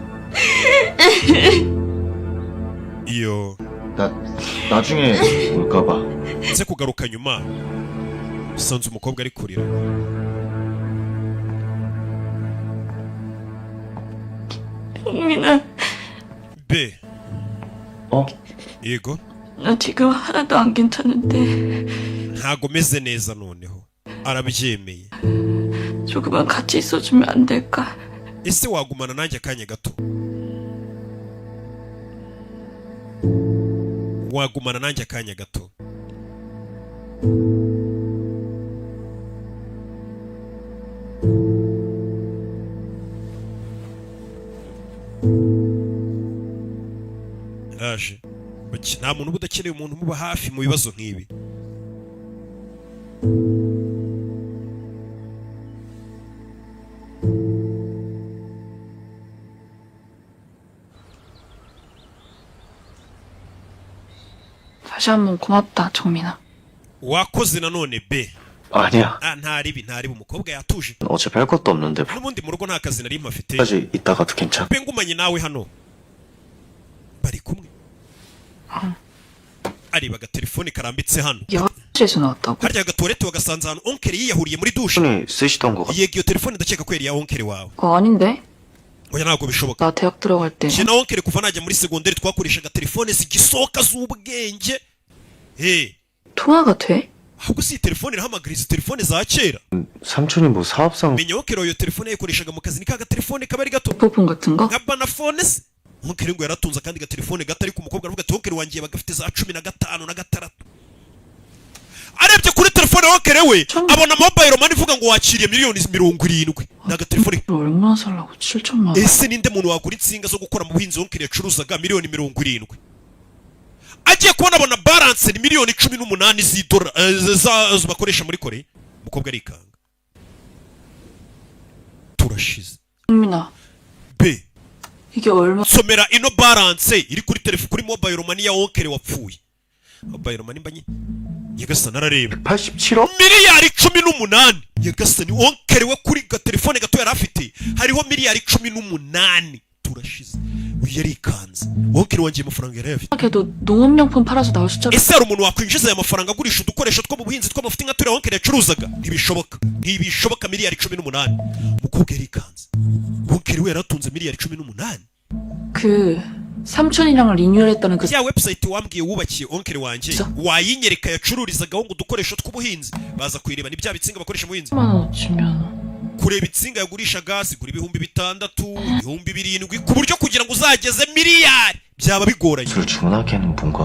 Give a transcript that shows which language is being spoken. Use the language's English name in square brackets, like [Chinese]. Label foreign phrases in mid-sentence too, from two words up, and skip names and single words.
[Kinyarwanda] iyo [Korean] 나중에 올까봐. [Kinyarwanda] nze kugaruka nyuma usanze umukobwa ari kurira. [Korean] 동민아, [Kinyarwanda] be yego [Korean] 나 지금 하나도 안 괜찮은데 [Kinyarwanda] ntago meze neza noneho arabyemeye. [Korean] 조금만 같이 있어주면 안 될까? [Kinyarwanda] ese wagumana nanjye akanya gato? wagumana nanjye akanya gato? raje nta muntu uba udakeneye umuntu umuba hafi mu bibazo nk'ibi. [Korean] 다시 한번 고맙다, 정민아. [Kinyarwanda] wakoze nanone be. [Korean] 아니야. [Kinyarwanda] ntaribi umukobwa yatuje. [Korean] 어차피 할 것도 없는데 [Kinyarwanda] n'ubundi mu rugo nta kazi nari mpafite. [Korean] 까지 있다가도 괜찮아. [Kinyarwanda] be ngumanye nawe hano bari kumwe. areba agatelefone karambitse hano. [Korean] 여자에서 나왔다고? [Kinyarwanda] harya agatuwarete wagasanze ahantu onkere yiyahuriye muri dushe. [Korean] 손이 쓰시던 거 같아. [Kinyarwanda] yego iyo telefone ndakeka ko yari iya onkere wawe. [Korean] 아닌데? [Kinyarwanda] oya ntabwo bishoboka. [Korean] 나 대학 들어갈 때 [Kinyarwanda] njye na onkere kuva najya muri segonderi twakoreshaga telefone zigisohoka z'ubwenge. [Korean] 통화가 돼? [Kinyarwanda] ahubwo si iyi telefone irahamagara izi telefone za kera. [Korean] 삼촌이 뭐 사업상 [Kinyarwanda] menya onkere iyo telefone yayikoreshaga mu kazi ni ka gatelefone kaba ari gato [Korean] 부품 같은 거? [Kinyarwanda] nka banafone se. onkere ngo yaratunze akandi gatelefone gato ariko umukobwa aravuga ati onkere wanjye yabaga afite za 15 na 6. arebye kuri telefone onkere we abona [English] mobile money [Kinyarwanda] ivuga ngo wakiriye miliyoni 70. ni agatelefone. [Korean] 얼마나 살라고 7천만 원? [Kinyarwanda] ese ninde muntu wagura insinga zo gukora mu buhinzi onkere yacuruzaga miliyoni 70? agiye kubona abona balance ni miliyoni 18 z'idolari bakoresha muri Korea. umukobwa arikanga. turashize. [Korean] 정민아, [Kinyarwanda] be [Korean] 이게 얼마? [Kinyarwanda] somera ino balance iri kuri telefone kuri [English] mobile money [Kinyarwanda] ya onkere wapfuye. [English] mobile money [Kinyarwanda] mbanye yegasa narareba [Korean] 87억? [Kinyarwanda] miliyari 18. yegasa ni onkere we kuri ga telefone gato yari afite hariho miliyari 18. turashize. yarikanze. onkere wanjye amafaranga yari afite. [Korean] 걔도 농업용품 팔아서 나올 숫자로 [Kinyarwanda] ese hari umuntu wakwinjiza aya mafaranga agurisha udukoresho two mu buhinzi tw'amafuti nka turiya onkere yacuruzaga? ntibishoboka. miliyari 18. umukobwa yarikanze. onkere we yaratunze miliyari 18. [Korean] 그 삼촌이랑 리뉴얼했다는 그 [Kinyarwanda] ya website wambwiye wubakiye onkere wanjye wayinyereka yacururizagaho ngo udukoresho tw'ubuhinzi baza kuyireba ni bya bitsinga bakoresha mu buhinzi. [Korean] 3만 원치면 [Kinyarwanda] kureba itsinga yagurishaga zigura 6,600 7,000 ku buryo kugira ngo uzageze miliyari byaba bigoranye. [Korean] 술 주문하기에는 뭔가